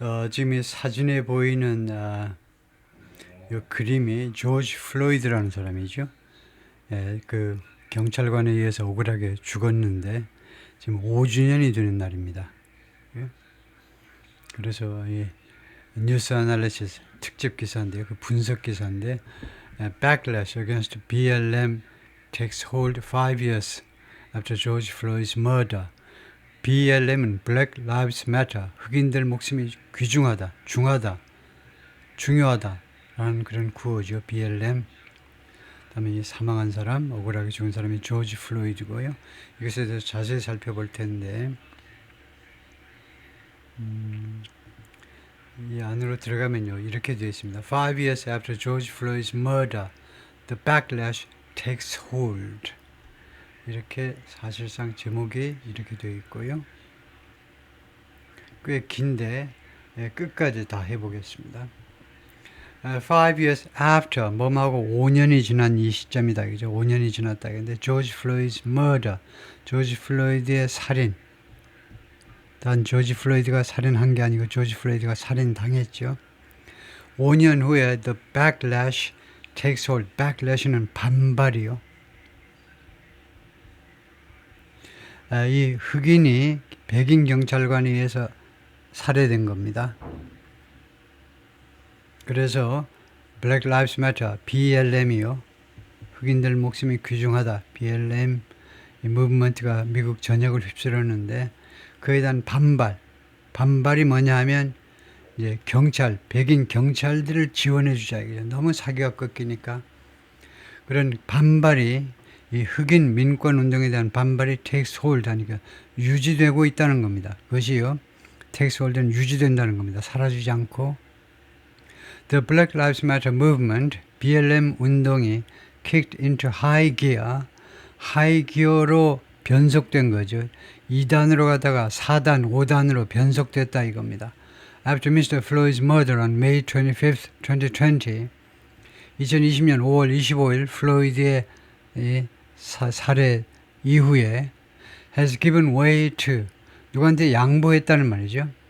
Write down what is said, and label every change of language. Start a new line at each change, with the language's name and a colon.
Korean: 지금 이 사진에 보이는 요 그림이 조지 플로이드라는 사람이죠. 예, 그 경찰관에 의해서 억울하게 죽었는데 지금 5주년이 되는 날입니다. 예? 그래서 이 뉴스 아날리시스 특집 기사인데요. 그 분석 기사인데
English: Backlash against BLM takes hold 5 years after George Floyd's murder.
Korean: BLM은 Black Lives Matter, 흑인들 목숨이 귀중하다, 중하다, 중요하다 라는 그런 구호죠. BLM. 그다음에 이 사망한 사람, 억울하게 죽은 사람이 조지 플로이드고요. 이것에 대해서 자세히 살펴볼 텐데 이 안으로 들어가면요, 이렇게 되어 있습니다.
English: 5 years after George Floyd's murder, the backlash takes hold.
Korean: 이렇게 사실상 제목이 이렇게 되어 있고요. 꽤 긴데 끝까지 다 해보겠습니다. 5 years after 뭐하고 5년이 지난 이 시점이다. 그죠? 5년이 지났다. 근데 조지 플로이드's murder, 조지 플로이드의 살인. 단 조지 플로이드가 살인한 게 아니고 조지 플로이드가 살인당했죠. 5년 후에
English: the backlash takes hold.
Korean: backlash는 반발이요. 이 흑인이 백인 경찰관에 의해서 살해된 겁니다. 그래서 Black Lives Matter, BLM이요. 흑인들 목숨이 귀중하다. BLM 이 무브먼트가 미국 전역을 휩쓸었는데 그에 대한 반발이 뭐냐 하면 이제 경찰, 백인 경찰들을 지원해 주자. 너무 사기가 꺾이니까 그런 반발이 이 흑인 민권 운동에 대한 반발이 takes hold 하니까 유지되고 있다는 겁니다. 그것이요. takes hold는 유지된다는 겁니다. 사라지지 않고.
English: The Black Lives Matter movement, BLM 운동이 kicked into high gear, high gear로
Korean: 변속된 거죠. 2단으로 가다가 4단, 5단으로 변속됐다 이겁니다.
English: After Mr. Floyd's murder on May 25th, 2020,
Korean: 2020년 5월 25일 플로이드의 살해 이후에
English: has given way to
Korean: 누구한테 양보했다는 말이죠.